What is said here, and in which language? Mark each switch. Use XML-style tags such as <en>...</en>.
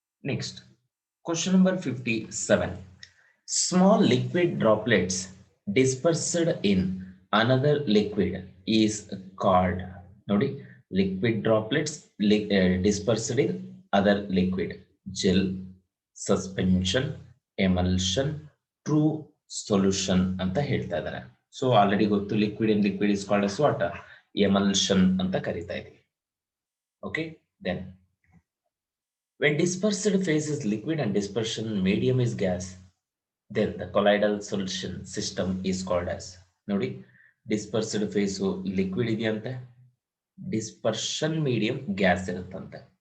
<en>Next, question number 57. Small liquid droplets dispersed in another liquid is called. Nodi, liquid droplets dispersed in other liquid. Gel, suspension, emulsion, true solution</en> <kn>ಅಂತ ಹೇಳ್ತಾ ಇದ್ದಾರೆ.</kn> <en>So already</en> <kn>ಗೊತ್ತು,</kn> <en>liquid in liquid is called as what?</en> <kn>Emulsion ಅಂತ ಕರಿತಾ ಇದೀವಿ.</kn> <en>Okay, then when dispersed phase is liquid and dispersion medium is gas, then the colloidal solution system is called as, ನೋಡಿ dispersed phase liquid ಇದೆಯಂತೆ, dispersion medium gas ಇರುತ್ತಂತೆ.</en>